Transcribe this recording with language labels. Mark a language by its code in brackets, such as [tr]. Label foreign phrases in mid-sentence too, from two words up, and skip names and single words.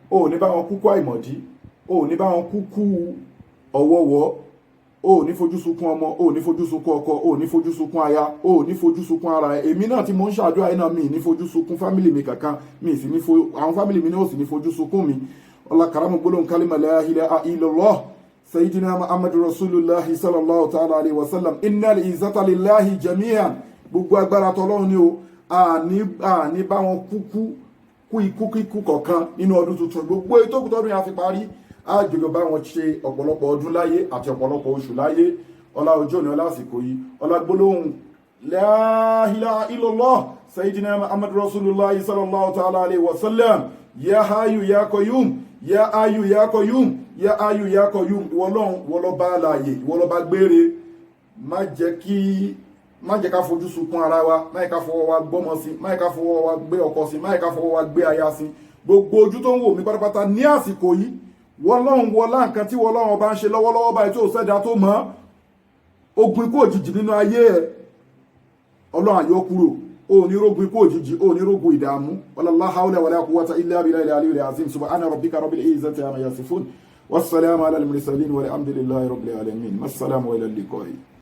[yo] o ní bá wọn kúkú àìmọ̀dí, o ní bá wọn kúkú ọ̀wọ̀wọ̀, o ní fojú sunkún ọmọ, o ní fojú sunkún ọkọ, o ní fojú sunkún aya, o ní fojú sunkún ara ẹ. Èmi náà tí mo ń ṣàdúrà yìí náà mi ní fojú sunkún fámìlì mi kankan, mi sì ní àwọn fámìlì mi náà sì ní fojú sunkún mi. [ar] الله كرم [yo] gbólóhùn kálímà [ar] لا إله إلا الله سيدنا محمد رسول الله صلى الله تعالى عليه وسلم إن العزة لله جميعا. [yo] Gbogbo agbára tọlọ́run ni o, àní bá wọn kú ikú kọ̀ọ̀kan nínú ọdún tuntun. Gbogbo ètò kùtọ́dún yà fi parí, àjọyọ̀ bá wọn ṣe ọ̀pọ̀lọpọ̀ ọdún láyé àti ọ̀pọ̀lọpọ̀ oṣù láyé. Ọlá ọjọ́ òní, ọlá àsìkò yìí, ọlá gbólóhùn [ar] لا إله إلا الله سيدنا محمد رسول الله صلى الله تعالى عليه وسلم يا حي يا قيوم يا حي يا قيوم يا حي يا قيوم. [yo] Ìwọlọ́run wọlọ́ba láàyè, ìwọlọ́ba gbére, má jẹ́ ká fojú sunkún ara wa, má jẹ́ ká fọwọ́ wa gbọ́mọ sí, má jẹ́ ká fọwọ́ wa gbé ọkọ sí, má jẹ́ ká fọwọ́ wa gbé aya sí. Gbogbo ojú tó ń wò mí pátápátá ní àsìkò yìí, wọlọ́run wọlá nǹkan tí wọlọ́run bá ń ṣe lọ́wọ́lọ́wọ́ báyìí tó sẹ́dá tó mọ́ ogun ikú òjijì nínú ayé ẹ̀, ọlọ́run àyọ kúrò. O ní rogun ikú òjijì, o ní rogun ìdààmú. [ar] ولا حول ولا قوة إلا بالله العلي العظيم. سبحان ربك رب العزة عما يصفون. والسلام على المرسلين والحمد لله رب العالمين. السلام إلى اللقاء.